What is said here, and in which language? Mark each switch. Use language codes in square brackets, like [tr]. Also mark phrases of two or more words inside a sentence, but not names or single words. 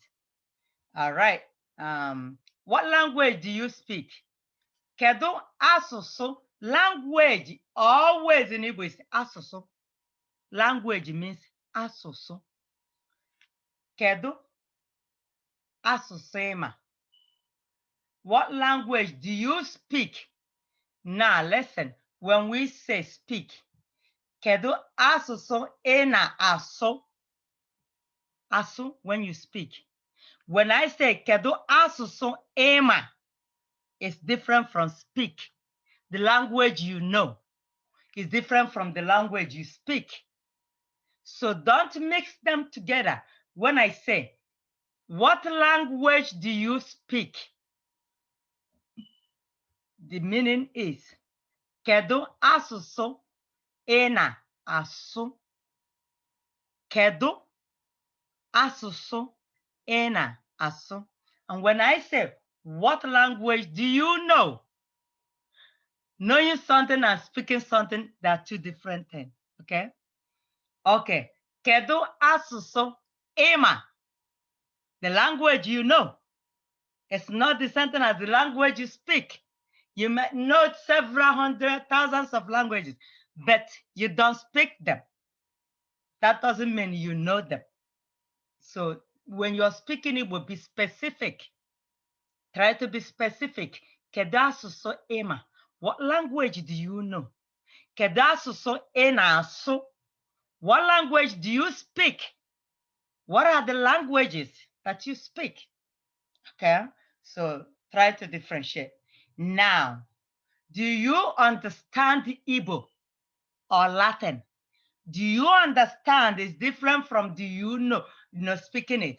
[en] All right. What language do you speak? [ig] Kedu asụsụ? [en] Language always in Igbo is asụsụ. Language means [ig] asụsụ. Kedu asụsụ ịma? [en] What language do you speak? Now listen, when we say speak, [ig] kedu asụsụ ị na-asụ? [en] Asụ when you speak. When I say [ig] kedu asụsụ ịma, [en] it's different from speak. The language you know is different from the language you speak. So don't mix them together. When I say, what language do you speak? The meaning is, [ig] kedu asụsụ ị na-asụ? Kedu asụsụ ị na-asụ? [en] And when I say, what language do you know? Knowing something and speaking something, they are two different things. Okay? Okay. [ig] Kedu asụsụ ịma? [en] The language you know. It's not the same thing as the language you speak. You might know several hundred thousands of languages, but you don't speak them. That doesn't mean you know them. So when you're speaking, it will be specific. Try to be specific. [ig] Kedu asụsụ ịma? [en] What language do you know? [ig] Kedu asụsụ ị na-asụ? [en] What language do you speak? What are the languages that you speak? Okay, so try to differentiate. Now, do you understand Igbo or Latin? Do you understand is different from do you know speaking it?